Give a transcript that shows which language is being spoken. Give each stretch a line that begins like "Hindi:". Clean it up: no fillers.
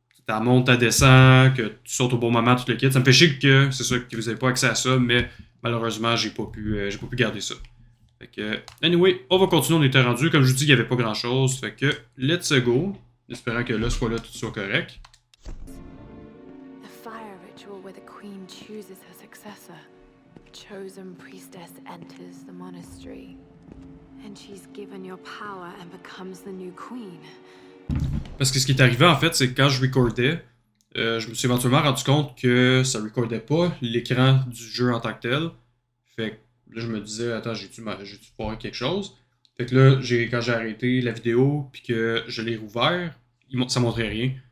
French: Tu montes, tu descends, que tu sautes au bon moment, tout le kit. Ça me fait chier que c'est sûr que vous n'avez pas accès à ça, mais malheureusement, j'ai pas pu garder ça. Fait que. Anyway, on va continuer. On était rendu. Comme je vous dis, il n'y avait pas grand chose. Fait que,
English: let's go.
French: Espérant que là, ce fois-là, tout soit correct.
English: The fire ritual where the queen chooses her successor. Chosen priestess enters the monastery, and she's given your power and becomes the new queen.
French: Parce que ce qui est arrivé en fait, c'est que quand je recordais, je me suis éventuellement rendu compte que ça recordait pas l'écran du jeu en tant que tel. Fait que là, je me disais, attends, j'ai-tu foiré quelque chose? Fait que là, quand j'ai arrêté la vidéo puis que je l'ai rouvert, ça montrait rien.